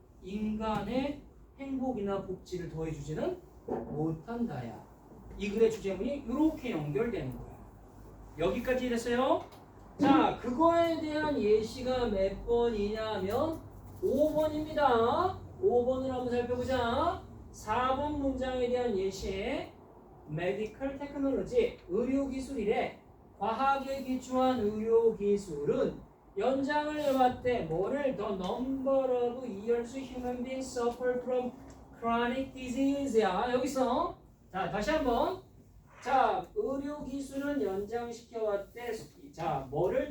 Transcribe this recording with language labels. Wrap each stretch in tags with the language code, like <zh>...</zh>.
<ko>인간의 행복이나 복지를 더해주지는 못한다야. 이 글의 주제문이 이렇게 연결되는 거야. 여기까지 됐어요. 자, 그거에 대한 예시가 몇 번이냐면 5번입니다. 5번을 한번 살펴보자. 4번 문장에 대한 예시. Medical Technology, 의료기술이래. 과학에 기초한 의료기술은 연장을 해왔대. 뭐를?</ko> <en>The number of years human beings suffer from chronic disease야.</en> <ko>여기서 자, 다시 한번. 자, 의료기술은 연장시켜왔대. 자, 뭐를?</ko>